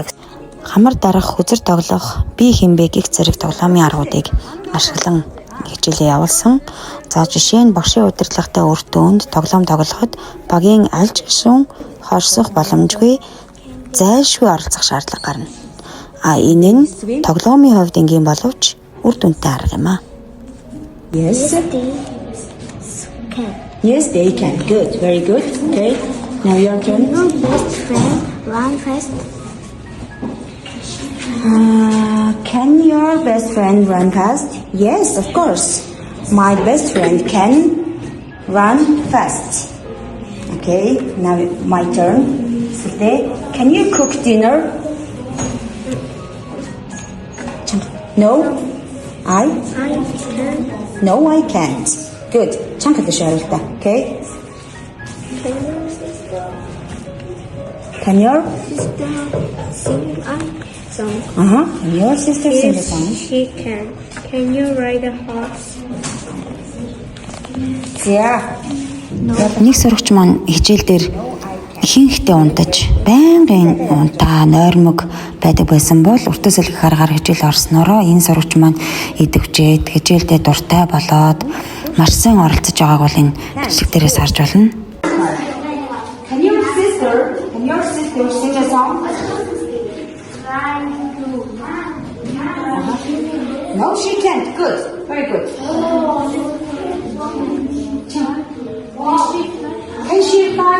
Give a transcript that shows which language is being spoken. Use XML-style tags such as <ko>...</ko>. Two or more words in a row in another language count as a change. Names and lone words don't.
<mn>Хамар дарах, хүзэр тоглох, би хинбэ гэх зэрэг тоглоомын аргуудыг ашиглан хичээлээ явуулсан. За жишээ нь багшийн удирдлагатай өртөөнд тоглоом тоглоход багийн аль ч гишүүн хорсох боломжгүй зайлшгүй оролцох шаардлага гарна. Энэ нь тоглоомын хувьд энгийн боловч үр дүнтэй арга юм а.</mn> <en>Yes, they can. Good. Very good. Okay. Now your turn. Best friend, run fast. Can your best friend run fast? Yes, of course. My best friend can run fast. Okay, now my turn. Today, can you cook dinner? No, I can. No, I can't. Good.</en> <mn>Чанхад шааралтай.</mn> <en>Okay. Can your Sister sing a song? Can your sister sing a Yes, song? she can. Can you ride a horse? Yeah.</en> <mn>Нэг сурагч маань хичээл дээр ихэнхдээ унтаж, байнгын унтаа, нойрмог байдаг байсан бол өртөөс илгэх аргаар хичээл орсноороо энэ сурагч маань идэвчээд хичээлдээ дуртай болоод маш сайн оролцож байгааг бол энэ бичлэг дээрээс харж байна.</mn> <en>Can your sister sing a song? No, she can't. Good. Very good. Can she fly?</en>